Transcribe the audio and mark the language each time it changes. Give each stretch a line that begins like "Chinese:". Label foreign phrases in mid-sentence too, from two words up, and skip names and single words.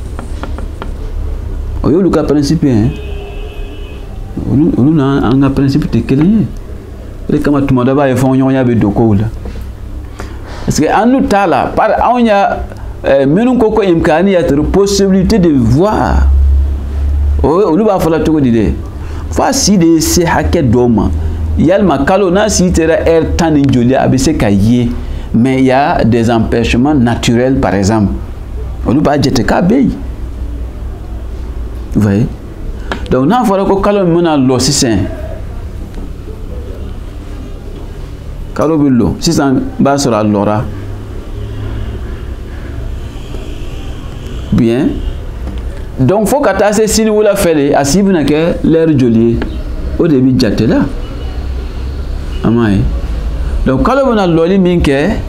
Bambara: o y'olu ka principe ye olu n'an ka principe tɛ kelen ye o de kama tuma dɔ b'a ye fɔɲɔgɔnya bɛ don kow la parce que an n'u t'a la anw ya minnu ko ko imkaniyatu
French: possibilité de
Bambara: voir olu b'a fɔ la cogo di dɛ fo a si de se hakɛ dɔw ma yalma kalo na si tera tan ni joli a bɛ se ka ye
French: mais il y a des empêchements naturels par exemple
Bambara: olu b'a jate k'a bɛ yen
French: vous voyez
Bambara: donc n'a fɔra ko kalo min bɛna lɔ sisan kalo bɛ lɔ sisan b'a sɔrɔ a lɔra
French: bien donc
Bambara: fo ka taa se sini wula fɛ de a si bɛna kɛ l'heure joli ye o de bɛ jate la a ma ye donc kalo bɛna lɔli min kɛ